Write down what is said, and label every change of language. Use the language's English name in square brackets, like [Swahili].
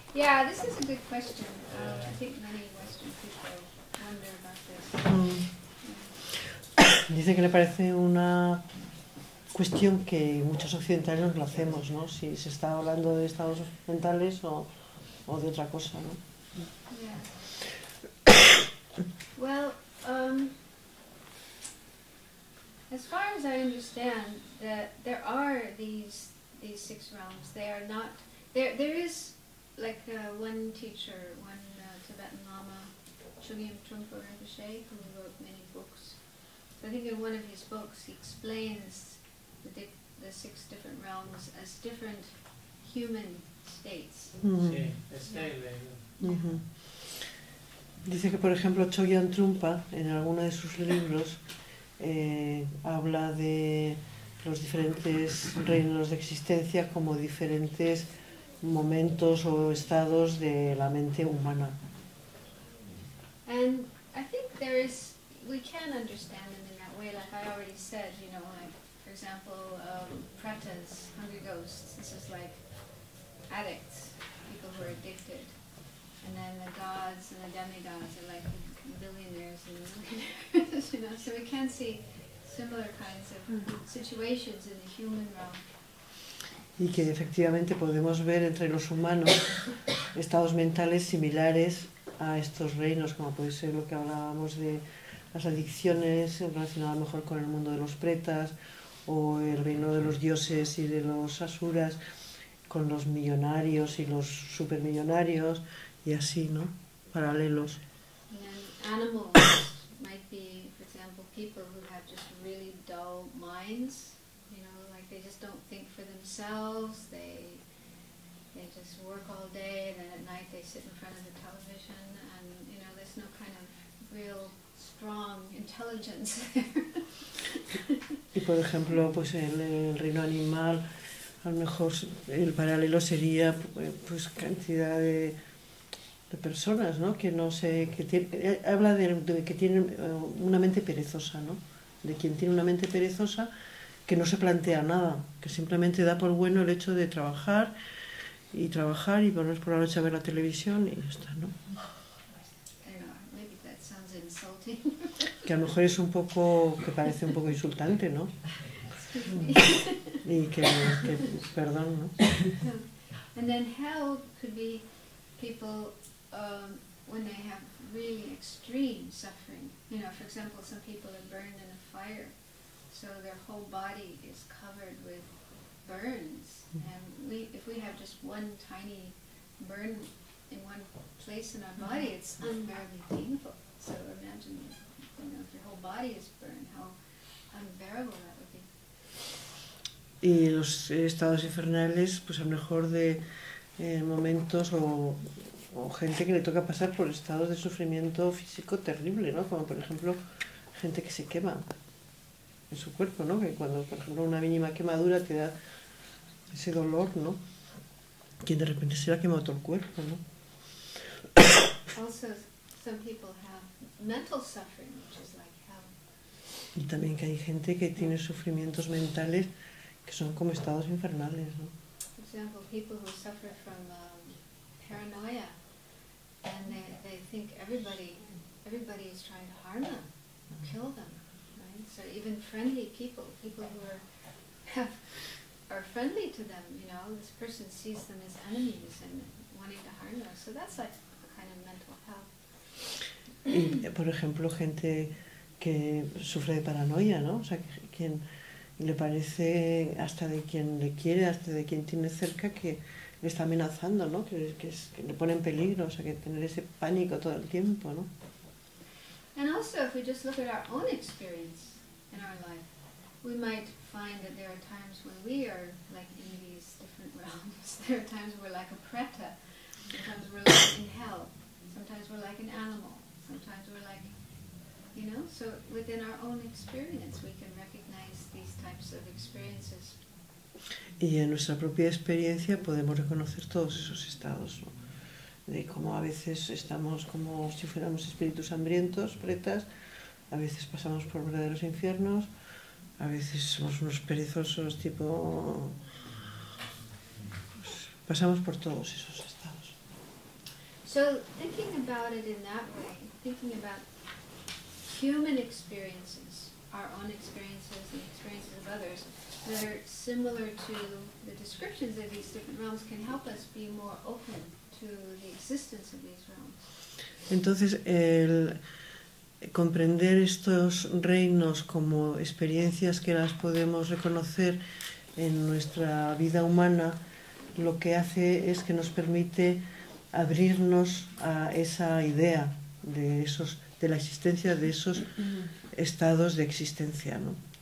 [English] Yeah, this is a good question. I think many Western people wonder about this. [Spanish] Dice que le parece una cuestión que muchos occidentales nos lo hacemos, ¿no? Si se está hablando de estados mentales o de otra cosa, ¿no? [English] Yeah. Well, as far as I understand, that there are these 6 realms. They are not there. There is like one teacher, one Tibetan Lama, Chogyam Trungpa Rinpoche, who wrote many books. I think in one of his books he explains the 6 different realms as different human states. [Spanish] Sí, leído. Ujú. Dice que, por ejemplo, Chogyam Trungpa, en alguno de sus libros, habla de los diferentes reinos de existencia como diferentes momentos o estados de la mente humana. [English] And I think we can understand them in that way, like I already said, you know, like, for example, pretas, hungry ghosts, this is like addicts, people who are addicted. And then the gods and the demigods are like billionaires and millionaires, you know, so we can see similar kinds of situations in the human realm. [Spanish] Y que efectivamente podemos ver entre los humanos estados mentales similares a estos reinos, como puede ser lo que hablábamos de las adicciones relacionadas mejor con el mundo de los pretas, o el reino de los dioses y de los asuras, con los millonarios y los supermillonarios, y así, ¿no? Paralelos. [English] And then animals might be, for example, people who have just really dull minds, you know, like they just don't think for themselves, they just work all day, and then at night they sit in front of the television, and, you know, there's no kind of real strong intelligence there. [Spanish] Y por ejemplo, pues el reino animal, a lo mejor el paralelo sería pues cantidad de personas, ¿no? Que no sé, habla de que tienen una mente perezosa, ¿no? De quien tiene una mente perezosa que no se plantea nada, que simplemente da por bueno el hecho de trabajar y ponerse por la noche a ver la televisión y ya está, ¿no? [English] I don't know, maybe that sounds insulting. [Spanish] Que a lo mejor es un poco, que parece un poco insultante, ¿no? Y que perdón, ¿no? [English] And then hell could be people when they have really extreme suffering. You know, for example, some people are burned in a fire, so their whole body is covered with burns. And if we have just one tiny burn in one place in our body, it's unbearably painful. So imagine, you know, if your whole body is burned, how unbearable that would be. [Spanish] Y los estados infernales, pues a lo mejor de momentos o gente que le toca pasar por estados de sufrimiento físico terrible, ¿no? Como por ejemplo gente que se quema en su cuerpo, ¿no? Que cuando por ejemplo una mínima quemadura te da ese dolor, ¿no? Que de repente se le ha quemado todo el cuerpo, ¿no? [English] Also, some people have mental suffering, which is like hell. [Spanish] Y también que hay gente que tiene sufrimientos mentales que son como estados infernales, ¿no? [English] For example, people who suffer from paranoia, and they think everybody is trying to harm them, kill them, right? So even friendly people who are friendly to them, you know, this person sees them as enemies and wanting to harm them. So that's like a kind of mental hell. [Spanish] Y, por ejemplo, gente que sufre de paranoia, ¿no? O sea, quien le parece hasta de quien le quiere, hasta de quien tiene cerca, que le está amenazando, ¿no? Que le pone en peligro, o sea, que tener ese pánico todo el tiempo, ¿no? [English] And also, if we just look at our own experience in our life, we might find that there are times when we are like in these different realms. There are times we're like a preta, sometimes we're like in hell, sometimes we're like an animal, sometimes we're like, you know, so within our own experience we can recognize these types of experiences. [Spanish] Y en nuestra propia experiencia podemos reconocer todos esos estados, ¿no? De cómo a veces estamos como si fuéramos espíritus hambrientos, pretas, a veces pasamos por verdaderos infiernos, a veces somos unos perezosos tipo... Pues, pasamos por todos esos estados. [English] So thinking about it in that way, thinking about human experiences, our own experiences and experiences of others, that are similar to the descriptions of these different realms can help us be more open to the existence of these realms. [Spanish] Entonces, el comprender estos reinos como experiencias que las podemos reconocer en nuestra vida humana, lo que hace es que nos permite abrirnos a esa idea de la existencia de esos estados de existencia, ¿no?